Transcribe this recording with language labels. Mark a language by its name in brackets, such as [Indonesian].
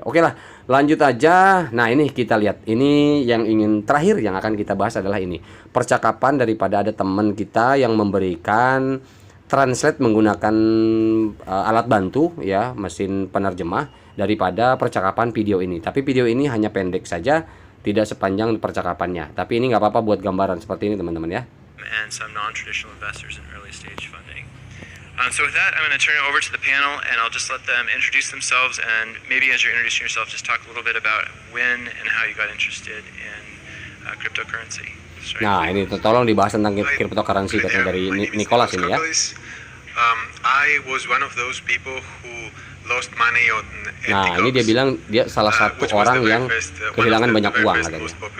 [Indonesian] Oke lah, lanjut aja. Nah ini kita lihat, ini yang ingin terakhir yang akan kita bahas adalah ini percakapan daripada ada teman kita yang memberikan translate menggunakan alat bantu ya, mesin penerjemah. daripada percakapan video ini. Tapi video ini hanya pendek saja, tidak sepanjang percakapannya. Tapi ini nggak apa-apa buat gambaran seperti ini teman-teman ya. [English] And some non-traditional investors in early stage funding. So with that, I'm going to turn it over to the panel, and I'll just let them introduce themselves, and maybe as you're introducing yourself, just talk a little bit about when and how you got interested in cryptocurrency. [Indonesian] Nah, ini tolong dibahas tentang cryptocurrency katanya dari Nicholas ini ya. [English] I was one of those people who lost money on [Indonesian] Nah, ini dia bilang dia salah satu orang yang kehilangan banyak uang katanya.